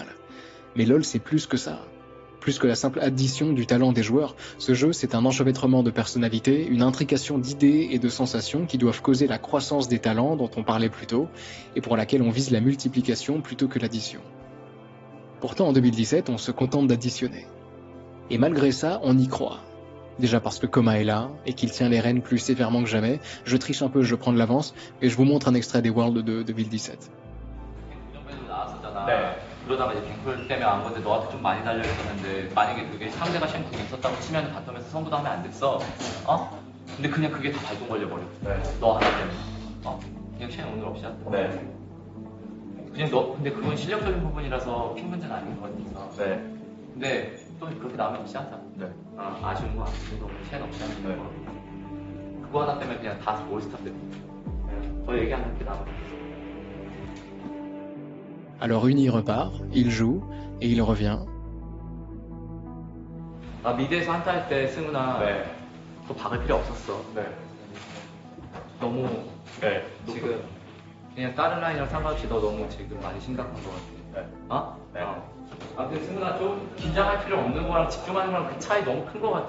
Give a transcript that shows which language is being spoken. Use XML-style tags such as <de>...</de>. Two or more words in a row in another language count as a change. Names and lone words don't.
<fr>Mais LoL c'est plus que ça. Plus que la simple addition du talent des joueurs, ce jeu c'est un enchevêtrement de personnalités, une intrication d'idées et de sensations qui doivent causer la croissance des talents dont on parlait plus tôt et pour laquelle on vise la multiplication plutôt que l'addition. Pourtant en 2017 on se contente d'additionner. Et malgré ça on y croit. Déjà parce que Koma est là, et qu'il tient les rênes plus sévèrement que jamais, je triche un peu, je prends de l'avance, et je vous montre un extrait des Worlds de 2017.</fr> <ko>그러다가 이제 갱플 때문에 안 건데 너한테 좀 많이 달려있었는데 만약에 그게 상대가 쉔궁이 있었다고 치면 바텀에서 선구도 하면 안 됐어. 근데 그냥 그게 다 발동 걸려버려. 너 하나 때문에. 그냥 쉔 오늘 없이 하자. 그냥 근데 그건 실력적인 부분이라서 핑 문제는 아닌 것 같아서. 근데 또 그렇게 나오면 없이 하자. 아쉬운 거 아쉬운 거 쉔 없이 하는 거. 그거 하나 때문에 그냥 다 올스타 때. 더 얘기 안 할게 나머지.</ko> <fr>Alors Uni repart, il joue, et il revient.</fr> <ko>미드에서 한타 할 때 승우나 더 박을 필요 없었어. 너무 지금 그냥 다른 라인이랑 상관없이 너 너무 지금 많이 심각한 것 같아. 아무튼 승우나 좀 긴장할 필요 없는 거랑 집중하는 거랑 그 차이 너무 큰 것 같아.</ko>